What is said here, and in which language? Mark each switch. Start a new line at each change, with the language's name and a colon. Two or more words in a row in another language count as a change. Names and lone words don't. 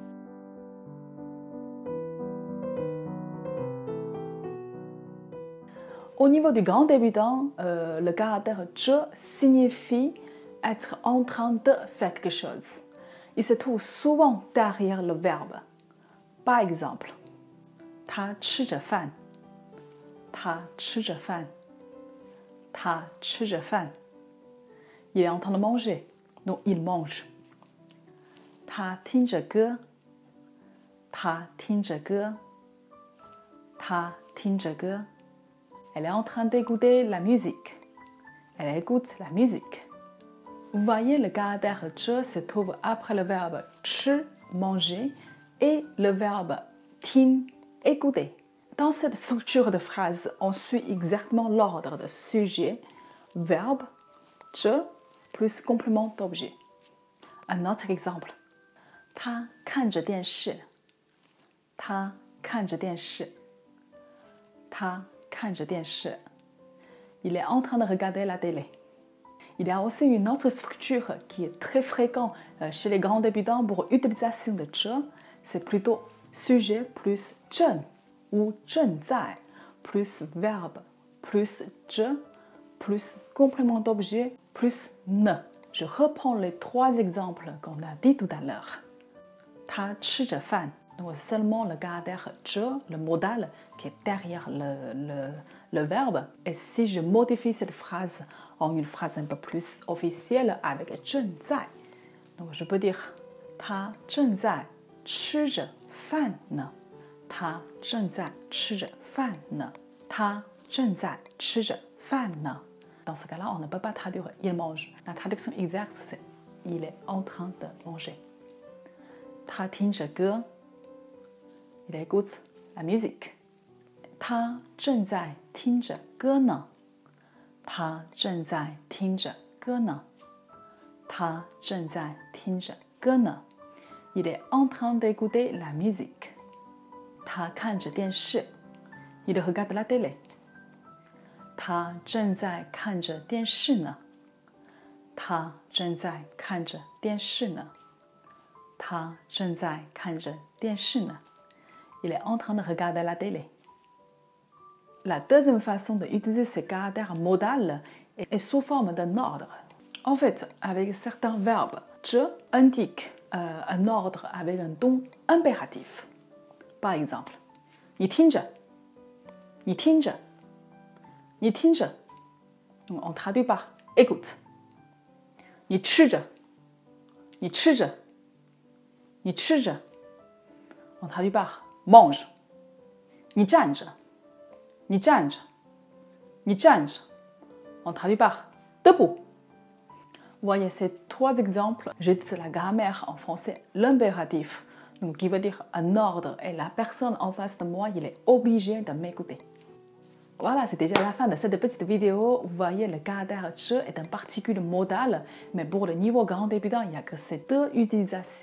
French: Au niveau du grand débutant, le caractère je signifie être en train de faire quelque chose. Il se trouve souvent derrière le verbe. Par exemple,
Chinese: 他吃着饭，他吃着饭，他吃着饭。
French: Il est en train de manger, donc il mange.
Chinese: 他听着歌，他听着歌，他听着歌。
French: Elle est en train d'écouter la musique. Elle écoute la musique. Vous voyez, le caractère je se trouve après le verbe 吃, manger, et le verbe 听, écouter. Dans cette structure de phrase, on suit exactement l'ordre de sujet, verbe, je, plus complément d'objet. Un autre exemple.
Chinese: 他看着电视，他看着电视，他看着电视。
French: Il est en train de regarder la télé. Il y a aussi une autre structure qui est très fréquente chez les grands débutants pour l'utilisation de je. C'est plutôt sujet plus 正 ou 正在 plus verbe plus je plus complément d'objet plus ne. Je reprends les trois exemples qu'on a dit tout à l'heure.
Chinese: 他吃着饭.
French: Donc seulement le caractère je, le modal, qui est derrière le verbe. Et si je modifie cette phrase en une phrase un peu plus officielle avec 正在, donc je peux dire
Chinese: 他正在吃着饭呢，他正在吃着饭呢，他正在吃着饭呢。
French: Dans ce cas-là, on ne peut pas traduire il mange. La traduction exacte, c'est il est en train de manger.
Chinese: 他听着歌
French: Il écoute la musique.
Chinese: 他正在听着歌呢。他正在听着歌呢。他正在听着歌呢。
French: Il est en train d'écouter la musique.
Chinese: 他看着电视。
French: Il regarde la télé.
Chinese: 他正在看着电视呢。他正在看着电视呢。他正在看着电视呢。
French: Il est en train de regarder la télé. La deuxième façon d'utiliser ce caractère modal est sous forme d'un ordre. En fait, avec certains verbes, je indique un ordre avec un ton impératif. Par exemple,
Chinese: 你听着，你听着，你听着。
French: On traduit par écoute.
Chinese: 你吃着，你吃着，你吃着。
French: On traduit par mange.
Chinese: 你站着，你站着，你站着。
French: On traduit par debout. Voyez ces trois exemples. J'utilise la grammaire en français, l'impératif, donc qui veut dire un ordre, et la personne en face de moi, il est obligé de m'écouter. Voilà, c'est déjà la fin de cette petite vidéo. Vous voyez, le caractère je est un particule modal, mais pour le niveau grand débutant, il n'y a que ces deux utilisations.